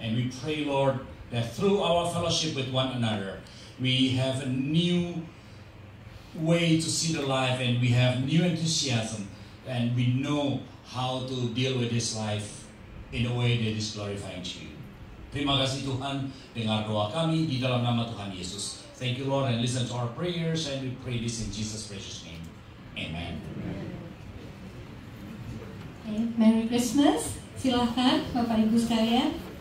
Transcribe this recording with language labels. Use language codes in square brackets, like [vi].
[en] And we pray Lord that through our fellowship with one another we have a new way to see the life and we have new enthusiasm and we know how to deal with this life in a way that is glorifying to you. [id] Terima kasih Tuhan, dengar doa kami di dalam nama Tuhan Yesus. [en] Thank you Lord, and listen to our prayers, and we pray this in Jesus' precious name. Amen. Okay, Merry Christmas. [id] Silahkan Bapak Ibu sekalian.